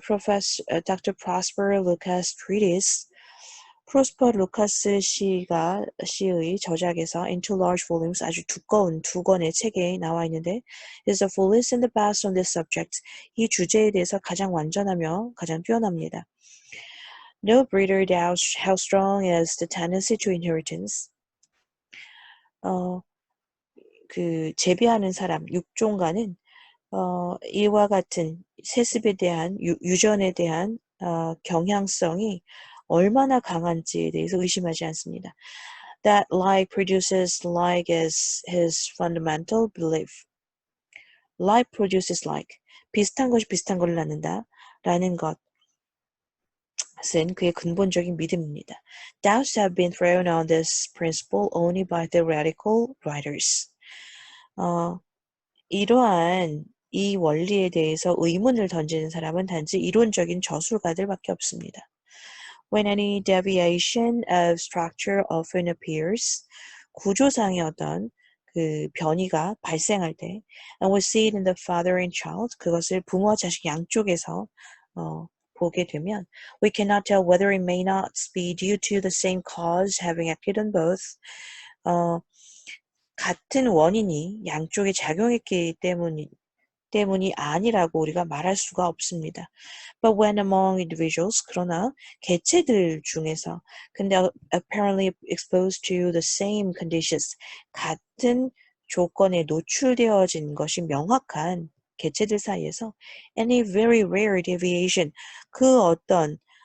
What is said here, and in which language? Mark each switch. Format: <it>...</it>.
<en>Prosper Lucas treatise</en> <ko>프로스퍼 루카스 씨의 저작에서</ko> <en>Into Large Volumes</en> <ko>아주 두꺼운 두 권의 책에 나와 있는데</ko> <en>is the fullest and the best on this subject.</en> <ko>이 주제에 대해서 가장 완전하며 가장 뛰어납니다.</ko> <en>No breeder doubts how strong is the tendency to inheritance.</en> <ko>재배하는 사람, 육종가는 이와 같은 세습에 대한 유전에 대한 경향성이 얼마나 강한지에 대해서 의심하지 않습니다.</ko> <en>That like produces like is his fundamental belief. Like produces like.</en> <ko>비슷한 것이 비슷한 것을 낳는다. 라는 것은 그의 근본적인 믿음입니다.</ko> <en>Doubts have been thrown on this principle only by theoretical writers.</en> <ko>이러한 이 원리에 대해서 의문을 던지는 사람은 단지 이론적인 저술가들밖에 없습니다.</ko> <en>When any deviation of structure often appears,</en> <ko>구조상의 어떤 그 변이가 발생할 때,</ko> <en>and we see it in the father and child,</en> <ko>그것을 부모와 자식 양쪽에서 보게 되면,</ko> <en>we cannot tell whether it may not be due to the same cause having acted on both.</en> <ko>같은 원인이 양쪽에 작용했기 때문이 아니라고 우리가 말할 수가 없습니다.</ko> <en>But when among individuals,</en> <ko>그러나 개체들 중에서, 근데</ko> <en>apparently exposed to the same conditions,</en> <ko>같은 조건에 노출되어진 것이 명확한 개체들 사이에서</ko> <en>any very rare deviation,</en> <ko>그 어떤</ko>